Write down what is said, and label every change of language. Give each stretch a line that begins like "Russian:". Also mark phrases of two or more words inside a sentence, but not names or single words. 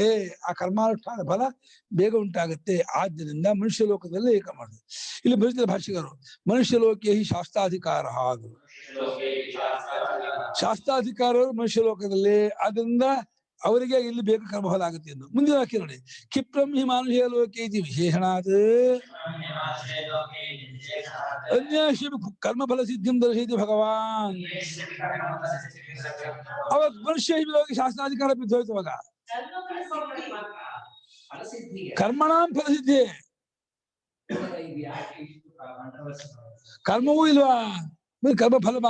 Kannada: ಆ ಕರ್ಮಾನುಷ್ಠಾನ ಫಲ ಬೇಗ ಉಂಟಾಗತ್ತೆ. ಆದ್ದರಿಂದ ಮನುಷ್ಯ ಲೋಕದಲ್ಲಿ ಏಕ ಮಾಡುದು. ಇಲ್ಲಿ ಬರೀತಾರೆ ಭಾಷಿಕರು,
Sanskrit: ಮನುಷ್ಯ ಲೋಕೆ ಹಿ ಶಾಸ್ತ್ರಾಧಿಕಾರ.
Kannada: ಅದು ಶಾಸ್ತ್ರಾಧಿಕಾರರು ಮನುಷ್ಯ ಲೋಕದಲ್ಲಿ, ಅದರಿಂದ ಅವರಿಗೆ ಇಲ್ಲಿ ಬೇಗ ಕರ್ಮಫಲ ಆಗುತ್ತೆ ಎಂದು. ಮುಂದಿನ ವಾಕ್ಯ ನೋಡಿ,
Sanskrit: ಕ್ಷಿಪ್ರಂ ಹಿ ಮಾನುಷ ಲೋಕೆ ಇತಿ ವಿಶೇಷಣಾತ್ ಅನ್ಯಾಶ್ಯ ಕರ್ಮಫಲ ಸಿದ್ಧಿಂ ದರ್ಶಯತಿ ಭಗವಾನ್.
Kannada: ಅವಾಗ ಮನುಷ್ಯ ಲೋಕ ಶಾಸ್ತ್ರಾಧಿಕಾರ ಬಿದ್ದೋಯ್ತು.
Sanskrit: ಅವಾಗ ಕರ್ಮಣಾಂ ಫಲಸಿದ್ಧಿ.
Kannada: ಕರ್ಮವೂ ಇಲ್ವಾ, ಕರ್ಮ ಫಲವಾ?